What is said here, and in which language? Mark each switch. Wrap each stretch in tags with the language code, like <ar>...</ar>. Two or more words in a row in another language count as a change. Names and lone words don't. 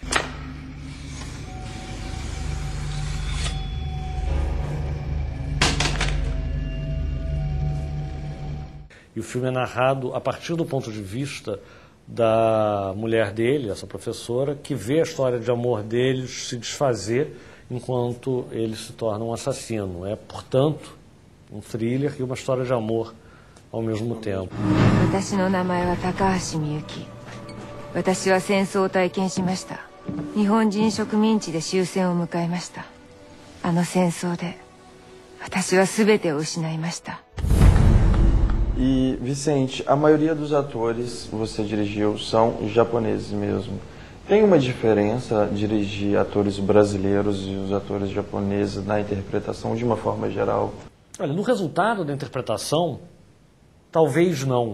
<pt>E o filme é narrado a partir do ponto de vista da mulher dele, essa professora, que vê a história de amor deles se desfazer enquanto ele se torna um assassino. É, portanto, um thriller e uma história de amor ao mesmo tempo.</pt> <ja>私の名前は高橋みゆき。私は戦争を体験しました。日本人植民地で終戦を迎えました。あの戦争で私は全てを失いました。</ja> <pt>E, Vicente, a maioria dos atores que você dirigiu são japoneses mesmo. Tem uma diferença dirigir atores brasileiros e os atores japoneses na interpretação de uma forma geral? Olha, no resultado da interpretação, talvez não.</pt>